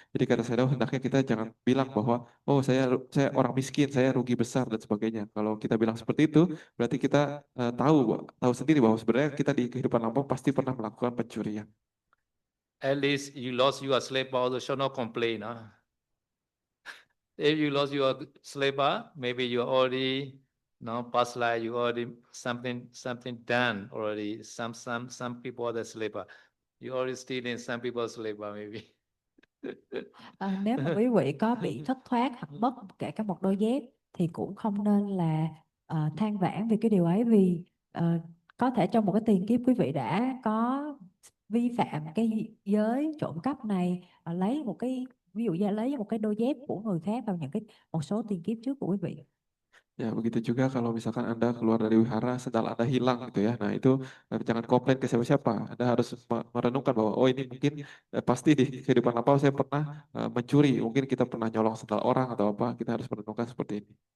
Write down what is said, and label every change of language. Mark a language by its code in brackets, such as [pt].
[id] Jadi kata Shadow hendaknya kita jangan bilang bahwa saya orang miskin, saya rugi besar dan sebagainya. Kalau kita bilang seperti itu berarti kita tahu sendiri bahwa sebenarnya kita di kehidupan lampau pasti pernah melakukan pencurian. [en] At least you lost your slipper, also shall not complain. If you lost your slipper, maybe you already past life you already something done already. Some people the slipper. You already stealing some people's slipper maybe. [vi] Nếu mà quý vị có bị thất thoát hoặc mất kể cả một đôi dép thì cũng không nên là than vãn về cái điều ấy, vì có thể trong một cái tiền kiếp quý vị đã có vi phạm cái giới trộm cắp này, lấy một cái, ví dụ như lấy một cái đôi dép của người khác vào một số tiền kiếp trước của quý vị. [id] Ya, begitu juga kalau misalkan Anda keluar dari wihara setelah Anda hilang gitu ya. Nah, itu jangan komplain ke siapa-siapa. Anda harus merenungkan bahwa ini mungkin pasti di kehidupan lampau saya pernah mencuri. Mungkin kita pernah nyolong sendal orang atau apa. Kita harus merenungkan seperti ini.